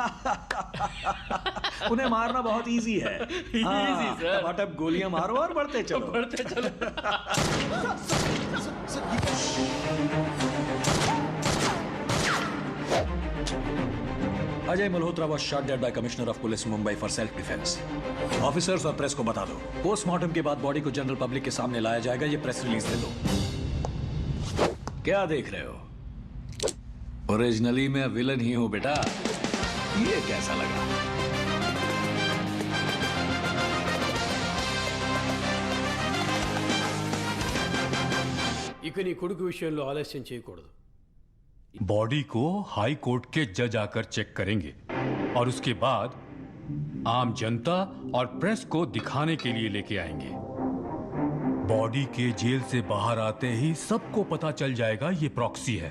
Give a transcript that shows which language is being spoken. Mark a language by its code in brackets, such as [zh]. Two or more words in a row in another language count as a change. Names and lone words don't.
[hi] उन्हें मारना बहुत इजी है। [en] easy sir. [hi] टपाटप गोलियां मारो और बढ़ते चलो। बढ़ते चलो। [en] अजय मल्होत्रा was shot dead by Commissioner of Police Mumbai for self defense. [hi] ऑफिसर्स और प्रेस को बता दो, पोस्टमार्टम के बाद बॉडी को [en] general public [hi] के सामने लाया जाएगा। ये [en] press release [hi] दे दो। क्या देख रहे हो? ओरिजिनली मैं विलन ही हूं बेटा। ये कैसा लगा? [te] ఇక నీ కొడుకు విషయంలో ఆలస్యం చేయకూడదు. [hi] बॉडी को [en] High Court [hi] के जज आकर चेक करेंगे और उसके बाद आम जनता और प्रेस को दिखाने के लिए लेके आएंगे। बॉडी के जेल से बाहर आते ही सबको पता चल जाएगा ये प्रॉक्सी है।